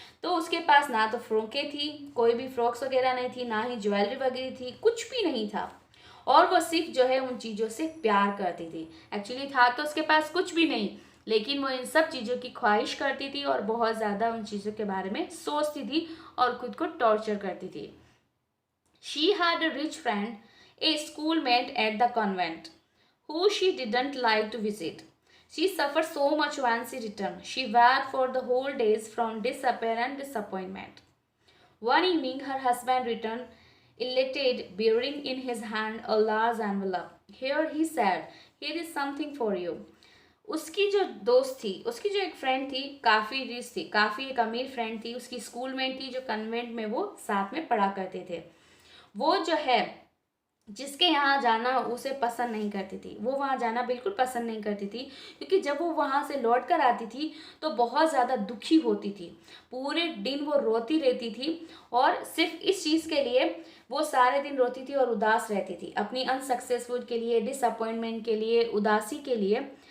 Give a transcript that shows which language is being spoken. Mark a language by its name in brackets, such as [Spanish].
[Hindi] तो उसके पास ना तो फ्रॉकें थी, कोई भी फ्रॉक्स वगैरह नहीं थी, ना ही ज्वेलरी वगैरह थी, कुछ भी नहीं था, और वो सिर्फ जो है उन चीज़ों से प्यार करती थी। एक्चुअली था तो उसके पास कुछ भी नहीं, लेकिन वो इन सब चीज़ों की ख्वाहिश करती थी और बहुत ज़्यादा उन चीज़ों के बारे में सोचती थी और खुद को टॉर्चर करती थी। [English] She had a rich friend, a schoolmate at the convent, who she didn't like to visit. She suffered so much when she returned. She wept for the whole days from despair and disappointment. One evening, her husband returned, elated, bearing in his hand a large envelope. "Here," he said, "here is something for you." [Hindi] उसकी जो दोस्त थी, उसकी जो एक friend थी, काफ़ी rich थी, काफ़ी एक अमीर फ्रेंड थी, उसकी स्कूलमेट थी जो कन्वेंट में वो साथ में पढ़ा करते थे। वो जो है जिसके यहाँ जाना उसे पसंद नहीं करती थी, वो वहाँ जाना बिल्कुल पसंद नहीं करती थी, क्योंकि जब वो वहाँ से लौट कर आती थी तो बहुत ज़्यादा दुखी होती थी, पूरे दिन वो रोती रहती थी, और सिर्फ इस चीज़ के लिए वो सारे दिन रोती थी और उदास रहती थी, अपनी अनसक्सेसफुल के लिए, डिसअपॉइंटमेंट के लिए, उदासी के लिए।